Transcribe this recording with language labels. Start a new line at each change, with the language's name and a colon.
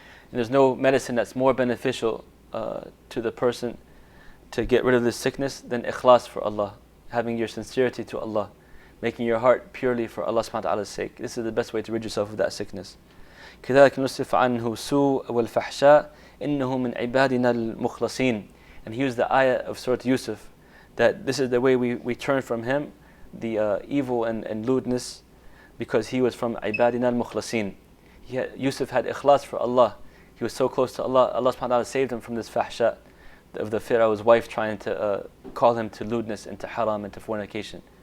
English: And there's no medicine that's more beneficial to the person to get rid of this sickness than ikhlas for Allah, having your sincerity to Allah, making your heart purely for Allah subhanahu wa ta'ala's sake. This is the best way to rid yourself of that sickness.
Arabic: كذلك نصرف عنه سوء والفحشاء إنه من عبادنا المخلصين.
English: And he used the ayah of Surah Yusuf, that this is the way we turn from him, the evil and lewdness, because he was from
Arabic: عبادنا المخلصين.
English: Yusuf had ikhlas for Allah. He was so close to Allah. Allah subhanahu wa ta'ala saved him from this fahsha of the Pharaoh's wife trying to call him to lewdness and to haram and to fornication.